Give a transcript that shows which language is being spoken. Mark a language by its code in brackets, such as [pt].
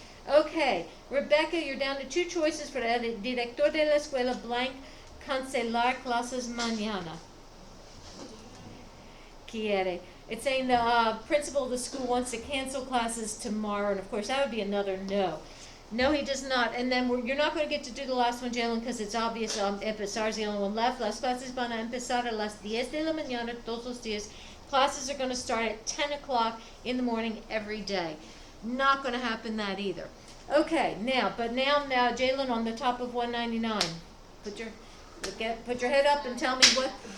[en] Okay, Rebecca, you're down to two choices for [es] el director de la escuela blank, cancelar clases mañana. [en] Quiere. It's saying the principal of the school wants to cancel classes tomorrow, and of course that would be another no. No, he does not. And then you're not going to get to do the last one, Jalen, because it's obvious. Empezar is the only one left. [es] Las clases van a empezar a las 10 de la mañana todos los días. [en] Classes are going to start at 10 o'clock in the morning every day. Not going to happen that either. Okay, now, Jalen, on the top of 199. Put your head up and tell me what.